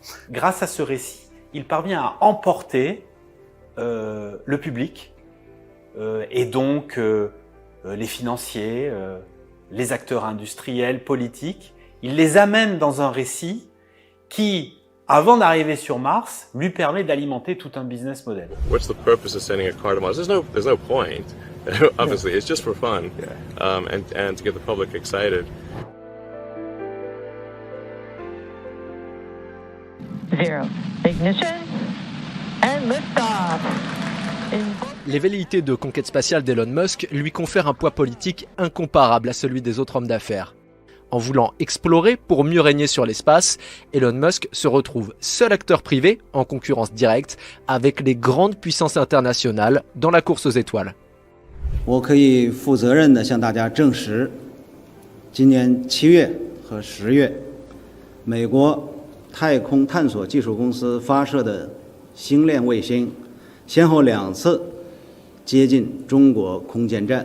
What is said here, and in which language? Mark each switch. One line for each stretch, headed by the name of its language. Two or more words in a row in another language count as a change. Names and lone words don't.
French: Grâce à ce récit, il parvient à emporter le public et donc les financiers, les acteurs industriels, politiques. Il les amène dans un récit qui, avant d'arriver sur Mars, lui permet d'alimenter tout un
English: business model. What's the purpose of sending a car to Mars? There's no point. Obviously, it's just for fun, and to get the public excited. Zero. Ignition and liftoff.
French: Les velléités de conquête spatiale d'Elon Musk lui confèrent un poids politique incomparable à celui des autres hommes d'affaires. En voulant explorer pour mieux régner sur l'espace, Elon Musk se retrouve seul acteur privé en concurrence directe avec les grandes puissances internationales dans la course aux étoiles.
Chinese: 我可以负责任地向大家证实，今年7月和10月，美国太空探索技术公司发射的星链卫星，先后2次接近中国空间站。